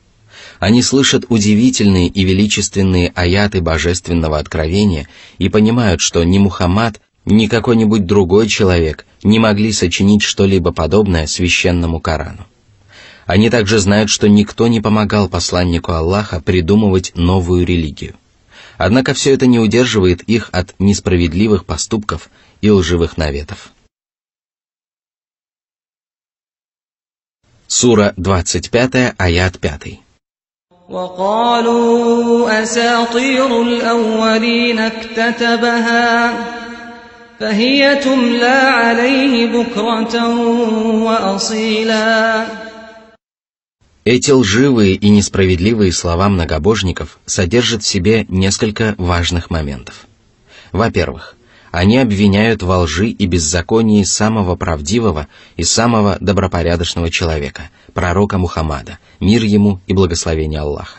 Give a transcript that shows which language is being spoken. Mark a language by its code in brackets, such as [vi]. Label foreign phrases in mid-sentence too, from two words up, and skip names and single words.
[ru] Они слышат удивительные и величественные аяты божественного откровения и понимают, что ни Мухаммад, ни какой-нибудь другой человек не могли сочинить что-либо подобное священному Корану. Они также знают, что никто не помогал посланнику Аллаха придумывать новую религию. Однако все это не удерживает их от несправедливых поступков и лживых наветов. Сура 25, аят 5. [ar] وقالوا أساطير الأولين اكتتبها فهي تملى عليه بكرة وأصيلا. [ru] Эти лживые и несправедливые слова многобожников содержат в себе несколько важных моментов. Во-первых, они обвиняют во лжи и беззаконии самого правдивого и самого добропорядочного человека, пророка Мухаммада, мир ему и благословение Аллаха.